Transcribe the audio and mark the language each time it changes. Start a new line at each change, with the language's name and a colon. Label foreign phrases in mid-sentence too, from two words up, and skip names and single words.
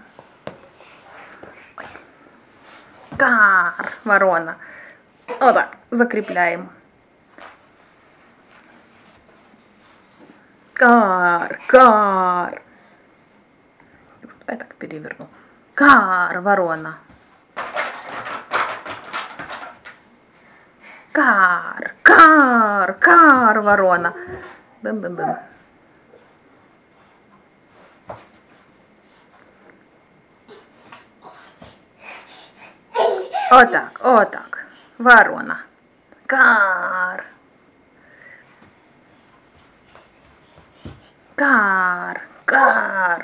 Russian: Ой. Кар, ворона. Вот так, закрепляем. Кар, кар. Я так переверну. Кар, ворона. Кар, кар, кар, ворона. Бым-бым-бым. Вот так, вот так. Ворона. Кар. Кар, кар.